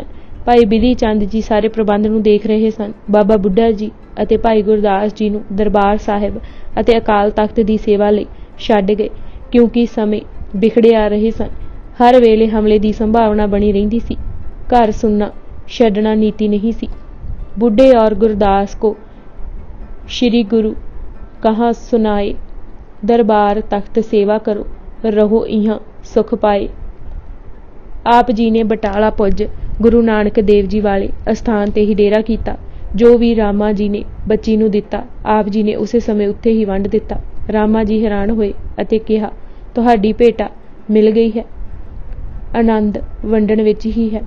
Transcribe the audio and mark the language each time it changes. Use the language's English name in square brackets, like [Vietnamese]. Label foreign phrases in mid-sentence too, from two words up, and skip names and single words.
[Punjabi] ਭਾਈ ਬਿਧੀ ਚੰਦ ਜੀ ਸਾਰੇ ਪ੍ਰਬੰਧ ਨੂੰ ਦੇਖ ਰਹੇ ਸਨ। ਬਾਬਾ ਬੁੱਢਾ ਜੀ ਅਤੇ ਭਾਈ ਗੁਰਦਾਸ ਜੀ ਨੂੰ ਦਰਬਾਰ ਸਾਹਿਬ ਅਤੇ ਅਕਾਲ ਤਖਤ ਦੀ ਸੇਵਾ ਲਈ ਛੱਡ ਗਏ, ਕਿਉਂਕਿ ਸਮੇਂ ਵਿਖੜੇ ਆ ਰਹੇ ਸਨ। ਹਰ ਵੇਲੇ ਹਮਲੇ ਦੀ ਸੰਭਾਵਨਾ ਬਣੀ ਰਹਿੰਦੀ ਸੀ। ਘਰ ਸੁਣਨਾ ਛੱਡਣਾ ਨੀਤੀ ਨਹੀਂ ਸੀ। [Hindi] बुड्ढे और गुरदास को श्री गुरु कहाँ सुनाए, दरबार तख्त सेवा करो, रहो इहाँ सुख पाए। [Punjabi] ਆਪ ਜੀ ਨੇ ਬਟਾਲਾ ਪੁੱਜ ਗੁਰੂ ਨਾਨਕ ਦੇਵ ਜੀ ਵਾਲੇ ਅਸਥਾਨ ਤੇ ਹੀ ਡੇਰਾ ਕੀਤਾ। ਜੋ ਵੀ ਰਾਮਾ ਜੀ ਨੇ ਬੱਚੀ ਨੂੰ ਦਿੱਤਾ, ਆਪ ਜੀ ਨੇ ਉਸੇ ਸਮੇਂ ਉੱਥੇ ਹੀ ਵੰਡ ਦਿੱਤਾ। ਰਾਮਾ ਜੀ ਹੈਰਾਨ ਹੋਏ ਅਤੇ ਕਿਹਾ, ਤੁਹਾਡੀ ਭੇਟਾ ਮਿਲ ਗਈ ਹੈ, ਆਨੰਦ ਵੰਡਣ ਵਿੱਚ ਹੀ ਹੈ।